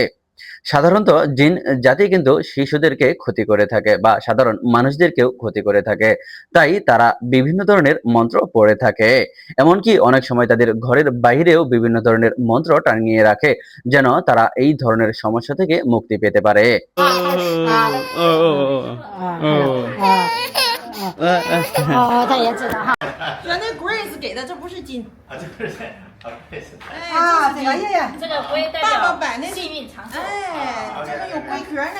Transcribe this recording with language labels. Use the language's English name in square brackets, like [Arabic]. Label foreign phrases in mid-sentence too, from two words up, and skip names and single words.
[Bangla] সাধারণত জিন জাতি কিন্তু শিশুদেরকে ক্ষতি করে থাকে বা সাধারণ মানুষদেরকেও ক্ষতি করে থাকে, তাই তারা বিভিন্ন ধরনের মন্ত্র পড়ে থাকে। এমনকি অনেক সময় তাদের ঘরের বাইরেও বিভিন্ন ধরনের মন্ত্র টাঙিয়ে রাখে, যেন তারা এই ধরনের সমস্যা থেকে মুক্তি পেতে পারে। [Chinese] 他也知道哈。原来 Grace 给的，这不是金。这不是哎，这个呀，这个龟代爸爸表摆那幸运长寿。哎，这个有龟壳呢。